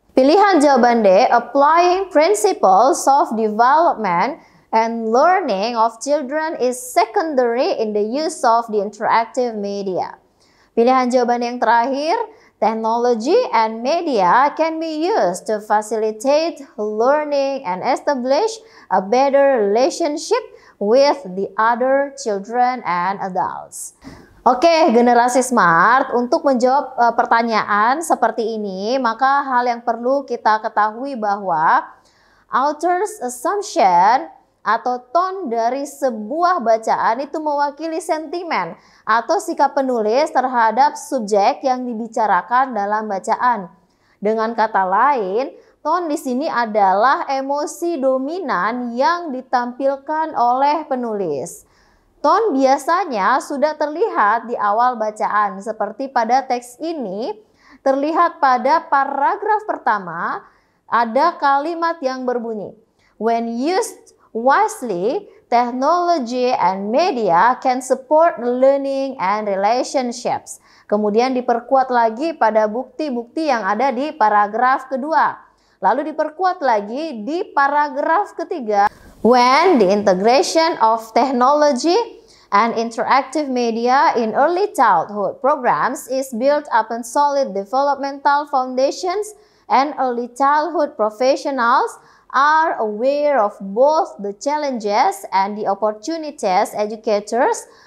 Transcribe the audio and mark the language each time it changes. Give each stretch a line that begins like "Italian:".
Indonesian: Pilihan jawaban D,
English: applying principles of development and learning of children is secondary in the use of the interactive media.
Indonesian: Pilihan jawaban yang terakhir,
English: technology and media can be used to facilitate learning and establish a better relationship with the other children and adults.
Indonesian: Oke, generasi smart, untuk menjawab pertanyaan seperti ini, maka hal yang perlu kita ketahui bahwa author's assumption atau tone dari sebuah bacaan itu mewakili sentimen atau sikap penulis terhadap subjek yang dibicarakan dalam bacaan. Dengan kata lain, tone di sini adalah emosi dominan yang ditampilkan oleh penulis. Tone biasanya sudah terlihat di awal bacaan, seperti pada teks ini terlihat pada paragraf pertama ada kalimat yang berbunyi,
English: when used wisely, technology and media can support learning and relationships.
Indonesian: Kemudian diperkuat lagi pada bukti-bukti yang ada di paragraf kedua. Lalu diperkuat lagi di paragraf ketiga.
English: When the integration of technology and interactive media in early childhood programs is built upon solid developmental foundations and early childhood professionals are aware of both the challenges and the opportunities, educators